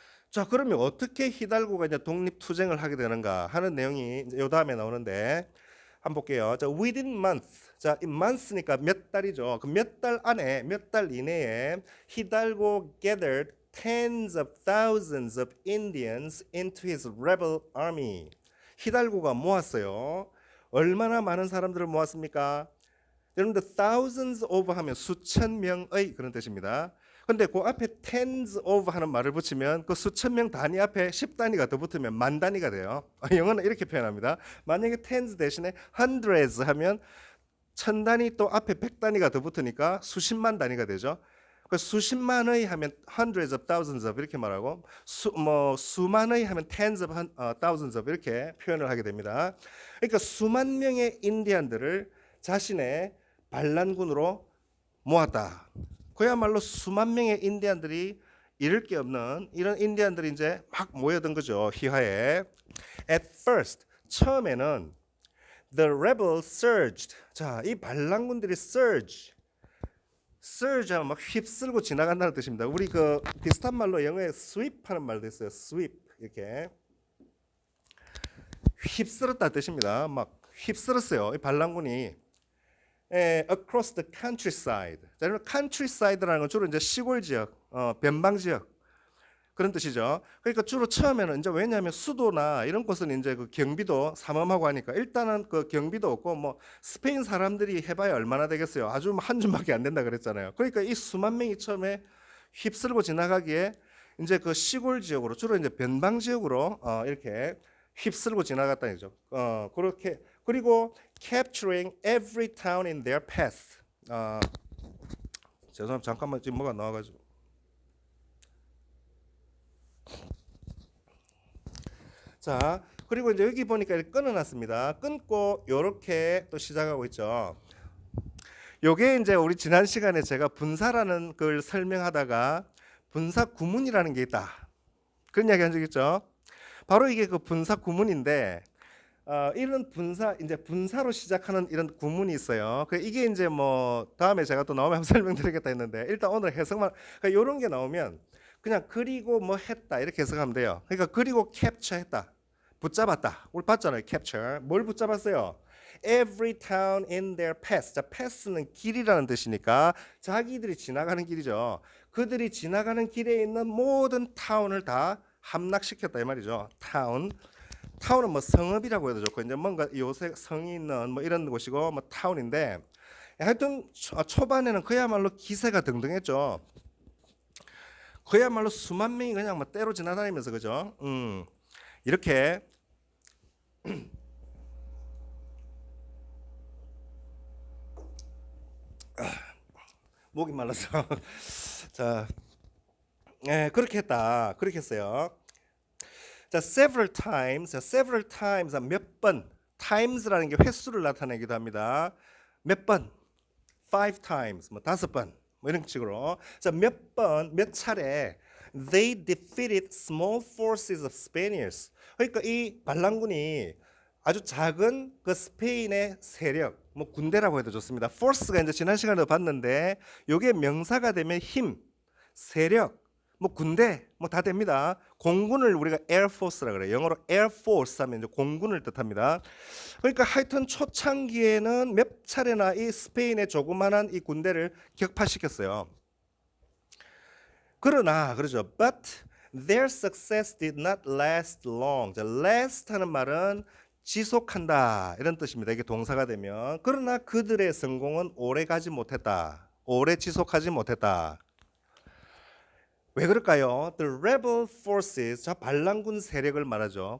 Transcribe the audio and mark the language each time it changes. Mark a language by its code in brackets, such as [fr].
[ko] 자 그러면 어떻게 히달고가 이제 독립투쟁을 하게 되는가 하는 내용이 이제 요 다음에 나오는데 한번 볼게요. 자 [en] within month [ko] 자 이 month니까 몇 달이죠. 그 몇 달 안에 몇 달 이내에 히달고 gathered [en] tens of thousands of Indians into his rebel army. [ko] 히달고가 모았어요. 얼마나 많은 사람들을 모았습니까? 여러분들 thousands of 하면 수천 명의 그런 뜻입니다. 근데 그 앞에 tens of 하는 말을 붙이면 그 수천 명 단위 앞에 10단위가 더 붙으면 만 단위가 돼요. 영어는 이렇게 표현합니다. 만약에 tens 대신에 hundreds 하면 천 단위 또 앞에 100단위가 더 붙으니까 수십만 단위가 되죠. 그 수십만의 하면 [en] hundreds of thousands of [ko] 이렇게 말하고 수만의 하면 [en] tens of thousands of [ko] 이렇게 표현을 하게 됩니다. 그러니까 수만 명의 인디안들을 자신의 반란군으로 모았다. 그야말로 수만 명의 인디안들이 잃을 게 없는 이런 인디안들이 이제 막 모여든 거죠. 희화에. [en] At first, [ko] 처음에는 [en] the rebels surged. [ko] 자, 이 반란군들이 surge 하면 막 휩쓸고 지나간다는 뜻입니다. 우리 그 비슷한 말로 영어에 sweep 하는 말도 있어요. sweep 이렇게 휩쓸었다 뜻입니다. 막 휩쓸었어요. 이 반란군이 [en] across the countryside. [ko] 자, 여러분 countryside라는 건 주로 이제 시골 지역, 변방 지역 그런 뜻이죠. 그러니까 주로 처음에는 이제 왜냐하면 수도나 이런 곳은 이제 그 경비도 삼엄하고 하니까 일단은 그 경비도 없고 뭐 스페인 사람들이 해봐야 얼마나 되겠어요. 아주 한 줌밖에 안 된다 그랬잖아요. 그러니까 이 수만 명이 처음에 휩쓸고 지나가기에 이제 그 시골 지역으로 주로 이제 변방 지역으로 이렇게 휩쓸고 지나갔다는 거죠. 그렇게 그리고 [en] capturing every town in their path. [ko] 죄송합니다. 잠깐만 지금 뭐가 나와가지고. 자, 그리고 이제 여기 보니까 이렇게 끊어놨습니다. 끊고 요렇게 또 시작하고 있죠. 요게 이제 우리 지난 시간에 제가 분사라는 걸 설명하다가 분사 구문이라는 게 있다. 그런 이야기 한 적 있죠. 바로 이게 그 분사 구문인데 이런 분사 이제 분사로 시작하는 이런 구문이 있어요. 이게 이제 뭐 다음에 제가 또 나오면 한번 설명드리겠다 했는데 일단 오늘 해석만 그러니까 이런 게 나오면 그냥 그리고 뭐 했다 이렇게 해석하면 돼요. 그러니까 그리고 capture했다, 붙잡았다. 우리 봤잖아요. capture 뭘 붙잡았어요? [en] Every town in their path. [ko] 자, path는 길이라는 뜻이니까 자기들이 지나가는 길이죠. 그들이 지나가는 길에 있는 모든 타운을 다 함락시켰다 이 말이죠. 타운은 뭐 성읍이라고 해도 좋고 이제 뭔가 요새 성이 있는 뭐 이런 곳이고 뭐 타운인데 하여튼 초반에는 그야말로 기세가 등등했죠. 그야말로 수만 명이 그냥 뭐 때로 지나다니면서 그죠? 이렇게 목이 말라서 자, 그렇게 했다. 그렇게 했어요. 자, [en] several times [ko] 몇 번. times라는 게 횟수를 나타내기도 합니다. 몇 번? 5 times, 뭐 5번, 뭐 이런 식으로. 자, 몇 번, 몇 차례 [en] they defeated small forces of Spaniards. [ko] 그러니까 이 반란군이 아주 작은 그 스페인의 세력, 뭐 군대라고 해도 좋습니다. force가 이제 지난 시간에도 봤는데 요게 명사가 되면 힘, 세력, 뭐 군대 뭐 다 됩니다. 공군을 우리가 air force라 그래요. 영어로 air force 하면 이제 공군을 뜻합니다. 그러니까 하여튼 초창기에는 몇 차례나 이 스페인의 조그만한 이 군대를 격파시켰어요. 그러나 그러죠. [en] But their success did not last long. [ko] 자, last 하는 말은 지속한다 이런 뜻입니다. 이게 동사가 되면 그러나 그들의 성공은 오래 가지 못했다. 오래 지속하지 못했다. 왜 그럴까요? [en] The rebel forces, [ko] 자 반란군 세력을 말하죠.